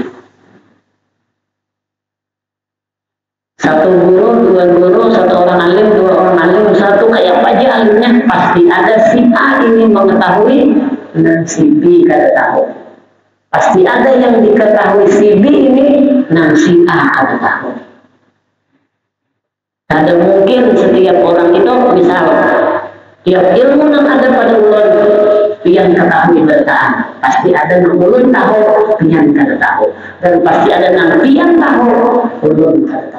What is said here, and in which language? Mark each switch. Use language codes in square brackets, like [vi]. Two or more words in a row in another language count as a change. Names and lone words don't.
[id] Satu guru, dua guru, satu orang alim, dua orang alim, satu kayak aja alimnya pasti ada si A ini mengetahui dan si B kada tahu. Pasti ada yang diketahui si B ini dan si A kada tahu. Ada mungkin setiap orang itu misal tiap ilmu yang ada pada ulun yang ketahui bertahan, pasti ada yang ulun tahu yang kada tahu, dan pasti ada yang tahu ulun kada tahu.